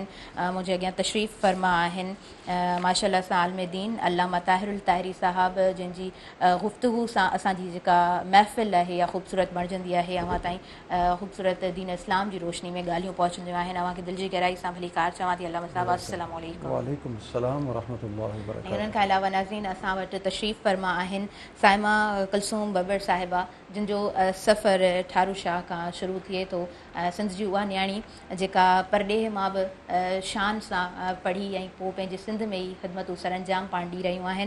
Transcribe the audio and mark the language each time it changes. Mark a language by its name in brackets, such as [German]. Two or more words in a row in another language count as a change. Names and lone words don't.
[Sindhi] मुंहिंजे अॻियां तशरीफ़ फरमा आहिनि माशाल्लाह सां आलम दीन अल्लामा ताहिरुल ताहिरी साहब, जंहिंजी गुफ़्तगू सां असांजी जेका महफ़िल आहे या ख़ूबसूरत बणिजंदी आहे, अव्हां ताईं ख़ूबसूरत दीन इस्लाम जी रोशनी में ॻाल्हियूं पहुचंदियूं आहिनि। अव्हांखे दिलि जी गहराई सां भलीकार चवां थी। अल्लामा साहब [Arabic] السلام عليكم. وعليكم السلام ورحمة الله وبركاته. [Sindhi] हुननि खां अलावा नाज़रीन, असां वटि तशरीफ़ फरमा आहिनि साइमा कुलसूम बबर साहिबा, जिन जो सफ़र ठारू शाह खां शुरू थिए थो। सिंध जी उहा न्याणी जेका परॾेह मां बि शान सां पढ़ी ऐं पोइ पंहिंजे सिंध में ई ख़िदमतूं सरअंजाम पाण ॾेई रहियूं आहिनि।